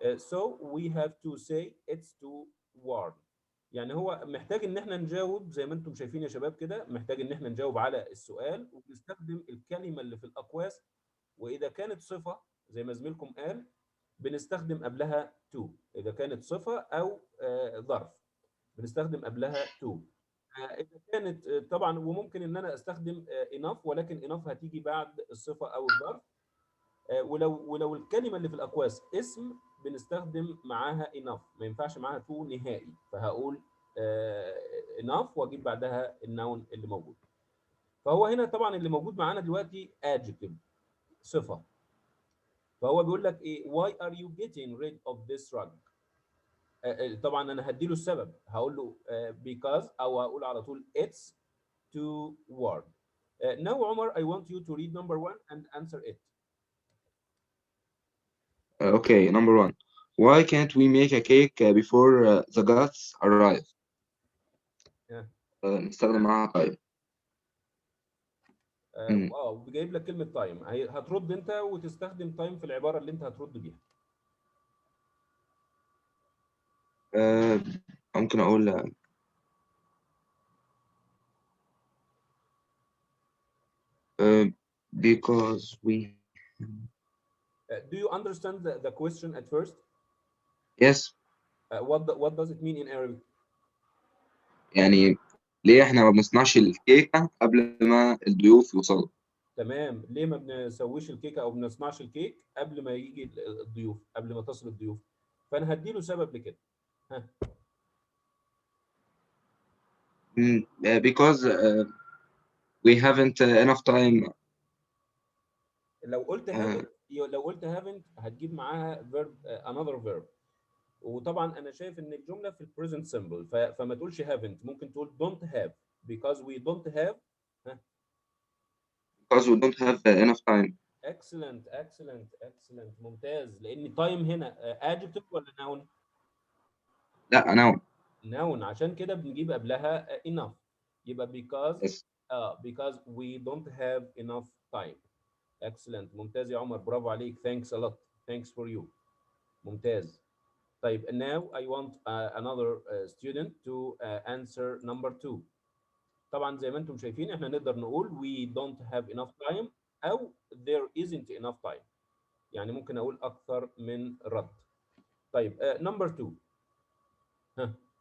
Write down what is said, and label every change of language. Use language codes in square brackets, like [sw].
[en] So we have to say it's to warn. [ar] يعني هو محتاج ان احنا نجاوب زي ما انتم شايفين يا شباب كده، محتاج ان احنا نجاوب على السؤال وبنستخدم الكلمة اللي في الأقواس، وإذا كانت صفة زي ما زميلكم قال بنستخدم قبلها to. إذا كانت صفة أو ظرف بنستخدم قبلها to. إذا كانت طبعا، وممكن إن أنا أستخدم enough، ولكن enough هتيجي بعد الصفة أو الظرف. ولو الكلمة اللي في الأقواس اسم بنستخدم معاها enough، ما ينفعش معاها to نهائي، فهقول enough واجيب بعدها النون اللي موجود. فهو هنا طبعا اللي موجود معانا دلوقتي adjective، صفة. فهو بيقول لك ايه [en] why are you getting rid of this rug. [ar] طبعا انا هديله السبب، هقول له because او هقول على طول [en] it's to warn. Now Omar, I want you to read number 1 and answer it. Okay, number 1. Why can't we make a cake before the guests arrive? ها. [ar] نستخدم معاها طيب. واو، جايب لك كلمه تايم، هترد انت وتستخدم تايم في العباره اللي انت هترد بيها. ممكن أقول [en] because we. Do you understand the question at first? Yes. What does it mean in Arabic? [ar] يعني ليه إحنا ما بنصنعش الكيكة قبل ما الضيوف يوصلوا؟ تمام، ليه ما بنسويش الكيكه او بنصنعش الكيك قبل ما يجي الضيوف، قبل ما تصل الضيوف؟ فانا هديله سبب لكده. ها. [en] Because we haven't enough time. [ar] لو قلت haven't، لو قلت haven't هتجيب معاها verb another verb. وطبعا انا شايف ان الجمله في البريزنت سمبل، فما تقولش haven't، ممكن تقول don't have [en] because we don't have. ها. Because we don't have enough time. excellent excellent excellent، [ar] ممتاز. لان time هنا adjective ولا noun؟ لا أنا. noun، عشان كده بنجيب قبلها enough. يبقى [en] Yes. because we don't have enough time. excellent، [ar] ممتاز يا عمر، برافو عليك. [en] thanks a lot. thanks for you. [ar] ممتاز. طيب [en] now I want another student to answer number 2. [ar] طبعا زي ما انتم شايفين احنا نقدر نقول [en] we don't have enough time [ar] او [en] there isn't enough time، [ar] يعني ممكن اقول اكثر من رد. طيب number 2. ها.